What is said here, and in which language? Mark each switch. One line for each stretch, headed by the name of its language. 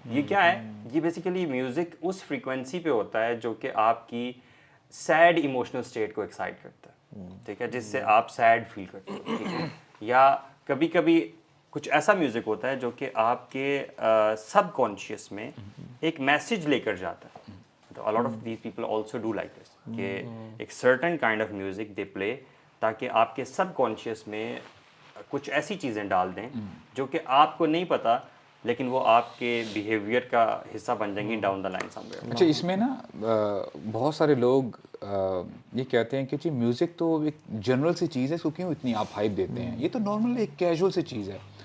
Urdu: یہ کیا ہے, یہ بیسیکلی میوزک اس فریکوینسی پہ ہوتا ہے جو کہ آپ کی سیڈ ایموشنل اسٹیٹ کو ایکسائٹ کرتا ہے. ٹھیک ہے, جس سے آپ سیڈ فیل کرتے ہو. ٹھیک ہے, یا کبھی کبھی کچھ ایسا میوزک ہوتا ہے جو کہ آپ کے سب کانشیس میں ایک میسج لے کر جاتا ہے. تو
English: a lot of these people also do like this
Urdu: کہ ایک
English: certain kind of music they play
Urdu: تاکہ آپ کے سب کانشیس میں کچھ ایسی چیزیں ڈال دیں جو کہ آپ کو نہیں پتا لیکن وہ آپ کے بیہیویئر کا حصہ بن جائیں گی
English: Down the line somewhere.
Urdu: اچھا اس میں نا بہت سارے لوگ یہ کہتے ہیں کہ جی میوزک تو ایک جنرل سی چیز ہے، اس کو کیوں اتنی آپ ہائپ دیتے ہیں، یہ تو نارمل ایک کیجول سی چیز ہے.